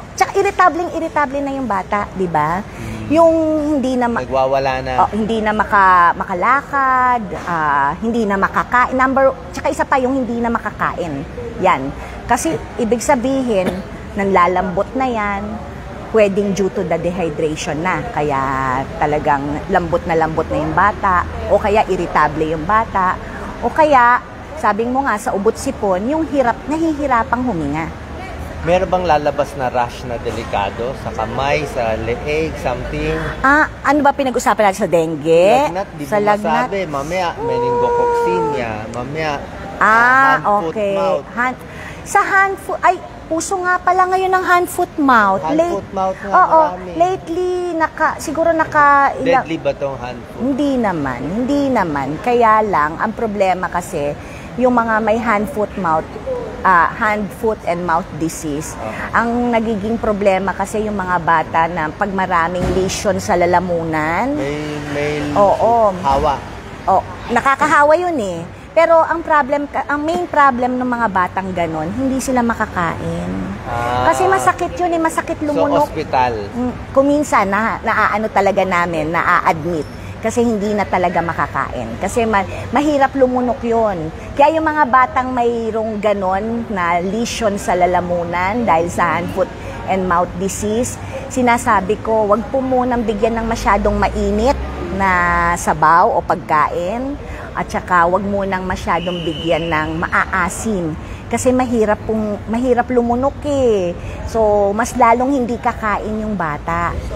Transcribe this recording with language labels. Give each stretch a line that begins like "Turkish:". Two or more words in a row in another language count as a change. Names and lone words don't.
Filipino: Tsaka irritable na yung bata, di ba? Yung hindi na nagwawala na. Hindi na makalakad, hindi na makakain. Tsaka isa pa yung hindi na makakain. Yan. Kasi ibig sabihin, nanlalambot na yan, pwedeng
English: due to the dehydration
Filipino: na. Kaya talagang lambot na yung bata, o kaya irritable yung bata, o kaya, sabi mo nga, sa ubot sipon, yung nahihirapang huminga. Meron bang lalabas na rash na delikado sa kamay, sa leeg, something? Ano ba pinag-usapan natin sa dengue? Lagnat, di Sa mo lagnat? masabi. Mamaya, meningococcinia. Mamaya,
English: hand, foot, okay. mouth. Sa hand, foot,
Filipino: ay, uso nga pala ngayon ng
English: hand, foot, mouth. Hand, foot, mouth nga,
Filipino: Oo, marami. lately, siguro
English: Deadly
Filipino: ba tong
English: hand, foot?
Filipino: Hindi naman. Kaya lang, ang problema kasi, yung mga may
English: hand, foot, and mouth disease.
Filipino: Ang nagiging problema kasi yung mga bata na pag maraming lesion sa lalamunan. May Oo. hawa. Nakakahawa yun eh. Pero ang
English: main problem
Filipino: ng mga batang ganon, hindi sila makakain. Kasi masakit yun eh, masakit lumunok. So, ospital. Kuminsan, naaano talaga namin, naa-admit. Kasi hindi na talaga makakain. Kasi mahirap lumunok yun. Kaya yung mga batang mayroong ganon na lesion sa lalamunan dahil sa
English: hand, foot, and mouth disease,
Filipino: sinasabi ko, wag po munang bigyan ng masyadong mainit na sabaw o pagkain. At saka wag munang masyadong bigyan ng maaasim. Kasi mahirap lumunok eh. So, mas lalong hindi kakain yung bata.